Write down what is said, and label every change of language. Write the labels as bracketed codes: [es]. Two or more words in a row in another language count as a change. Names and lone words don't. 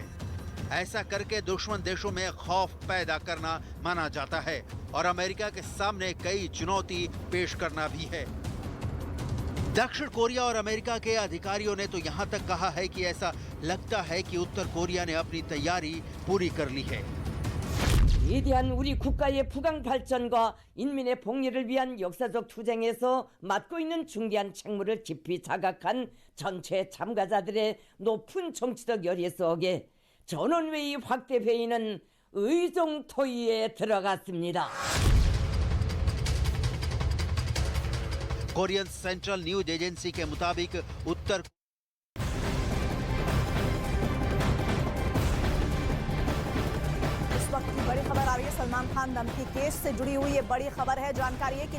[hi] ऐसा करके दुश्मन देशों में खौफ पैदा करना माना जाता है और अमेरिका के सामने कई चुनौती पेश करना भी है। दक्षिण कोरिया और अमेरिका के अधिकारियों ने तो यहाँ तक कहा है कि ऐसा लगता है कि उत्तर कोरिया ने अपनी तैयारी पूरी कर ली है। [ko] 위대한 우리 국가의 부강 발전과 인민의 복리를 위한 역사적 투쟁에서 맡고 있는 중대한 책무를 깊이 자각한 전체 참가자들의 높은 정치적 열의 속에 전원회의 확대 회의는 의정토의에 들어갔습니다. [hi] कोरियन सेंट्रल न्यूज एजेंसी के मुताबिक उत्तर इस वक्त की बड़ी खबर आ रही है सलमान खान धमकी केस से जुड़ी हुई ये बड़ी खबर है।